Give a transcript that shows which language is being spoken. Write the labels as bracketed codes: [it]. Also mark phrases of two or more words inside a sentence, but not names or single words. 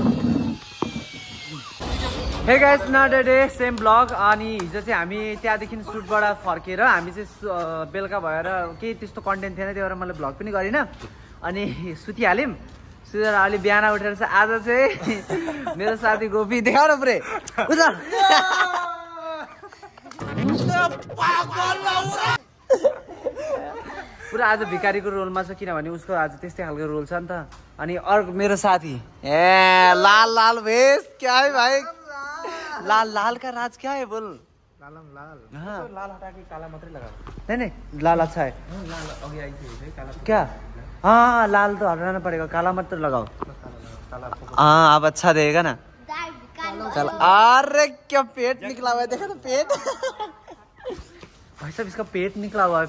[en] hey guys another day same vlog [ne] अनि हिजो चाहिँ हामी त्यहाँदेखि सुटबाट फर्केर हामी चाहिँ बेलुका भएर केही त्यस्तो कन्टेन्ट थिएन त्यही भएर मैले ब्लग पनि गरिनँ अनि सुतिहाल्यौँ सुतेर अलि बिहान उठेर चाहिँ आज चाहिँ मेरो साथी गोपी देखाउ न पुरै पुरा आज भिखारीको रोलमा छ किनभने उसको आज त्यस्तै खालको रोल छ नि त अनि अर्को मेरो साथी ए [hi] लाल लाल भेष क्या है भाइ लाल लाल का राज क्या है बोल लालम लाल हाँ लाल हटा के काला मत लगा नहीं लाल अच्छा है लाल अभी आई थी काला क्या हाँ लाल तो हटाना पड़ेगा काला मत तो लगाओ हाँ अब अच्छा देगा ना चल अरे क्या पेट निकला हुआ है देखा ना पेट भाई साहब इसका पेट निकला हुआ है